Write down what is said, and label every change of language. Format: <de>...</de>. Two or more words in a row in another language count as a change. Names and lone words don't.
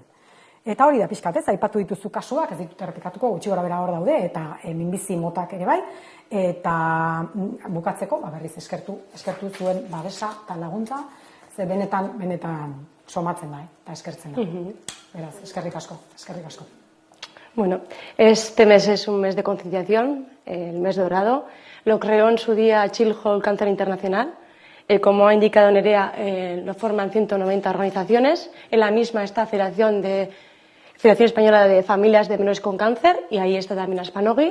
<eu>Eta hori da pixkat, aipatu dituzu kasuak, ez ditut errepikatuko, gutxi gora bera hor daude, eta minbizi motak ere bai, eta bukatzeko, berriz eskertu zuen babesa eta laguntza, ze benetan somatzen da, eta eskertzen da. Beraz, eskerrik asko.</eu> <es>Bueno, este mes es un mes de concienciación, el mes dorado. Lo creó en su día Childhood Cancer Internacional. Como ha indicado Nerea, lo forman 190 organizaciones. En la misma está Federación Española de Familias de Menores con Cáncer, y ahí está también Aspanogui.</es>